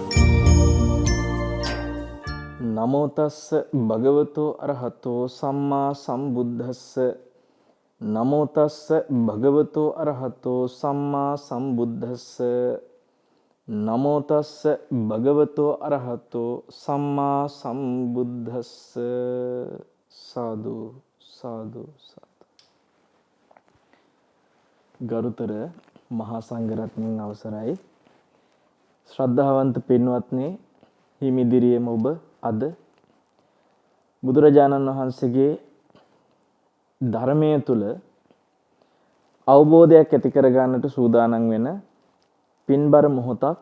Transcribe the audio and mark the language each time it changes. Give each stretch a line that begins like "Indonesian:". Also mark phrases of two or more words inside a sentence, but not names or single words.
Pali: නමෝ තස්ස භගවතෝ අරහතෝ සම්මා සම්බුද්දස්ස නමෝ තස්ස භගවතෝ අරහතෝ සම්මා සම්බුද්දස්ස නමෝ තස්ස භගවතෝ අරහතෝ සම්මා සම්බුද්දස්ස
Sinhala: සාදු සාදු සාදු. ගරුතර මහා සංඝරත්නයන් අවසරයි. ශ්‍රද්ධාවන්ත පින්වත්නි, හිමිදිරියේම ඔබ අද බුදුරජාණන් වහන්සේගේ ධර්මයේ තුල අවබෝධයක් ඇති කර ගන්නට සූදානම් වෙන පින්බර මොහොතක්.